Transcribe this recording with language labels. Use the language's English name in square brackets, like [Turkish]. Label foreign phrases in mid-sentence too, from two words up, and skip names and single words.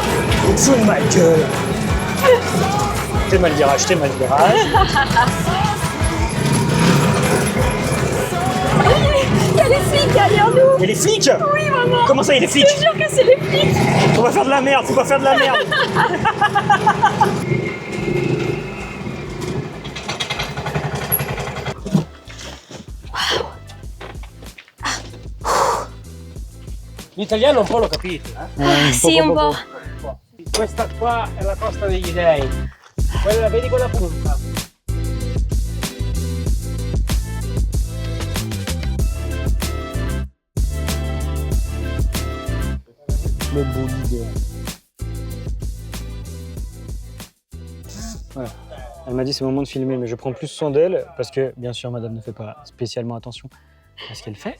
[French] Fous de ma gueule! T'es mal virage, t'es mal virage. Il y a les flics derrière nous. Et les flics? Oui, maman. Comment ça, il y a les flics? Je te jure que c'est les flics. On va faire de la merde, faut pas faire de la merde. [Italian] L'italiano un po' l'ho capito, eh? Si, un po'. Questa qua è la Costa degli Dei. Quella, vedi quella punta? [French] Le bolide. Voilà. Elle m'a dit c'est le moment de filmer, mais je prends plus soin d'elle parce que, bien sûr, madame ne fait pas spécialement attention à ce qu'elle fait.